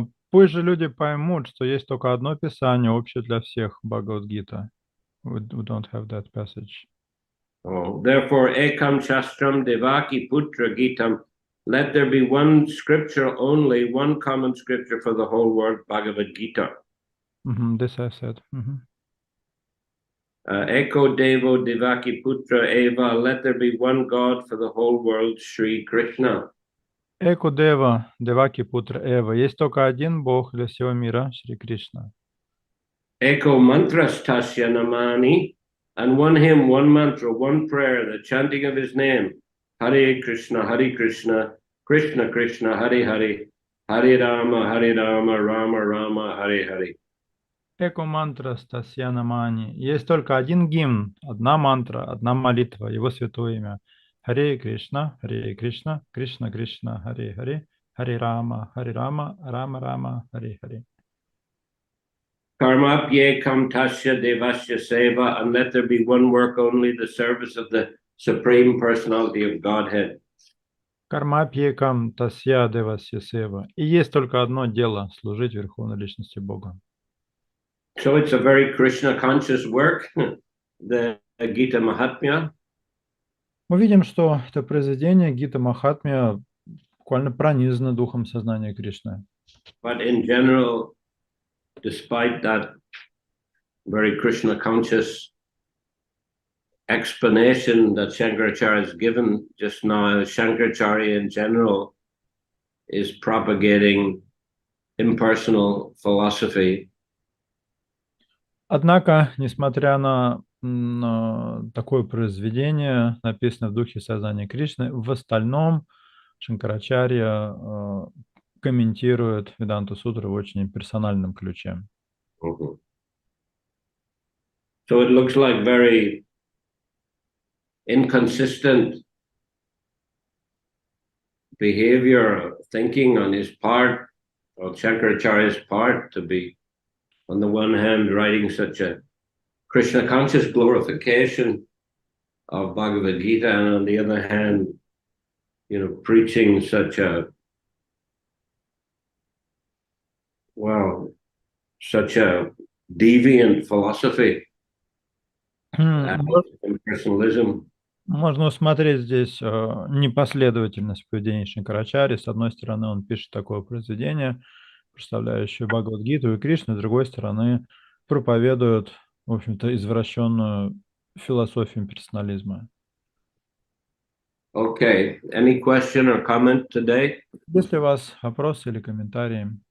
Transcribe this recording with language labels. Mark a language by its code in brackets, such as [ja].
[ru] Пусть же люди поймут, что есть только одно писание, общее для всех, Бхагавад-гита. [en] We don't have that passage. Oh, therefore, [sa] Ekam Shastram Devaki Putra Gitam, [en] let there be one scripture only, one common scripture for the whole world, Bhagavad Gita. This I said. [sa] Eko Devo Devaki Putra Eva, [en] let there be one God for the whole world, Shri Krishna. [sa] Эко Дева, Деваки Путра Эва. [ru] Есть только один Бог для всего мира, Шри Кришна. [sa] Eko Mantras Tasya Namani, [en] and one hymn, one mantra, one prayer, the chanting of his name, Hare Krishna, Krishna Krishna, Hare Hare, Hare Rama, Rama Rama, Hare Hare. [sa] Эко мантра Стасьяна Мани. [ru] Есть только один гимн, одна мантра, одна молитва, его святое имя. Харе Кришна, Кришна Кришна, Харе Харе, Харе Рама, Рама Рама, Харе Харе. [sa] Karmapyekam Tasya Devasya Seva, [en] and let there be one work only, the service of the Supreme Personality of Godhead. [sa] Кармапьекам Тасья Девасья Сева. [ru] И есть только одно дело, служить Верховной Личности Бога. [en] So it's a very Krishna conscious work, the Gita Mahatmya. [ru] Мы видим, что это произведение Гита Махатмия буквально пронизано духом сознания Кришны. [en] But in general, despite that very Krishna conscious explanation that Shankaracharya has given just now, Shankaracharya in general is propagating impersonal philosophy. [ru] Однако, несмотря на такое произведение, написанное в духе сознания Кришны, в остальном Шанкарачарья комментирует Веданту Сутры в очень персональном ключе. [en] So it looks like very inconsistent behavior, thinking on his part, or Shankaracharya's part, to be, on the one hand, writing such a Krishna conscious glorification of Bhagavad Gita, and on the other hand, preaching such a, such a deviant philosophy, impersonalism. [ru] Можно усмотреть здесь непоследовательность поведения Шанкарачарьи. С одной стороны, он пишет такое произведение, представляющее Бхагавад-гиту и Кришну, с другой стороны, проповедует, в общем-то, извращенную философию персонализма. [en] Okay. Any question or comment today? [ru] Есть ли у вас вопросы или комментарии?